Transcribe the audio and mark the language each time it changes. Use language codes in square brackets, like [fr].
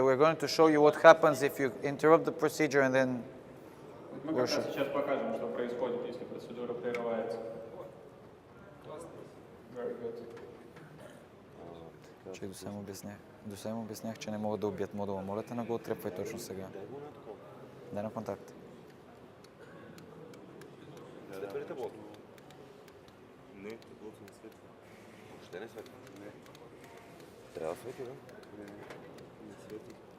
[en] We're going to show you what happens if you interrupt the procedure and then [ru] Мы как раз сейчас покажем, что происходит, если процедура прерывается. [en] Very good. [bg] Че до сега им обяснях, че не могат да убият модула. Моля те, не го отрепвай точно сега. Дай го на такова. Дай на контакт. Светва ли таблото? Не, таблото не светва. Въобще не светва? Не. Трябва да свети, да? Не свети.